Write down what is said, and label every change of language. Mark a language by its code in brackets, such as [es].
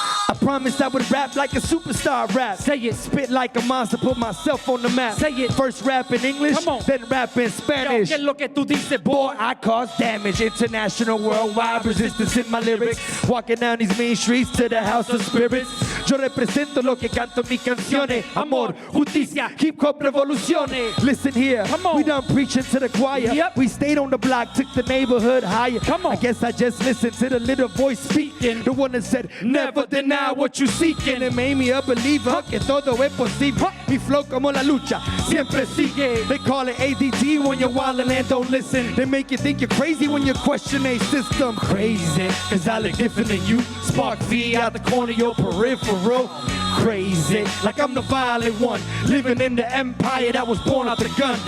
[en] I promised I would rap like a superstar rap. Say it. Spit like a monster, put myself on the map. Say it. First rap in English, Come on. then rap in Spanish. [es] Yo, ¿qué es lo que tú dices, [en] Boy, I cause damage, international, worldwide resistance in my lyrics. Walking down these main streets to the house of spirits. [es] Yo represento lo que canto en mis canciones. Amor, justicia, hip hop revoluciones. [en] Listen here, Come on. we done preaching to the choir. Yep. We stayed on the block, took the neighborhood higher. Come on. I guess I just listened to the little voice speaking. The one that said, never deny what you seeking. It made me a believer [es] que todo es posible. Mi flow como la lucha siempre sigue. [en] They call it ADT when you're wildin' and don't listen. They make you think you're crazy when you question a system. Crazy, cause I look different than you. Spark V out the corner of your peripheral. Crazy, like I'm the violent one, living in the empire that was born out the gun.